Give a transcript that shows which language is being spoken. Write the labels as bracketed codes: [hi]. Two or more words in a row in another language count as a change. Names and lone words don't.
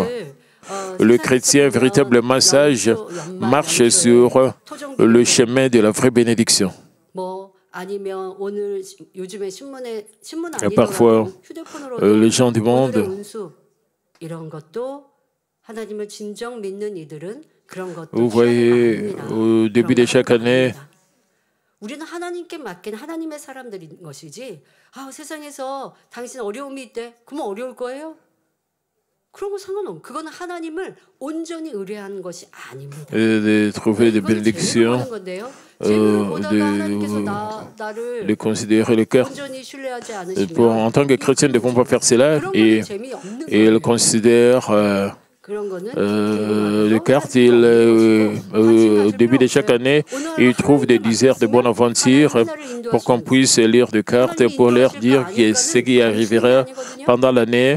[fr] Le chrétien véritablement sage marche sur le chemin de la vraie bénédiction. Et parfois, les gens du monde, vous voyez, au début de chaque année, [ko] 우리는 하나님께 맡긴 하나님의 사람들인 것이지. 세상에서 당신 어려움이 있대. 그러면 어려울 거예요? 그런 거 상관없어. 그거는 하나님을 온전히 의뢰하는 것이 아닙니다. [fr] de trouver des bénédictions, de considérer le cœur. En tant que chrétien, nous ne devons pas faire cela et ils considèrent les cartes. Au début de chaque année, ils trouvent des dizaines de bonnes aventures pour qu'on puisse lire des cartes pour leur dire ce qui arrivera pendant l'année.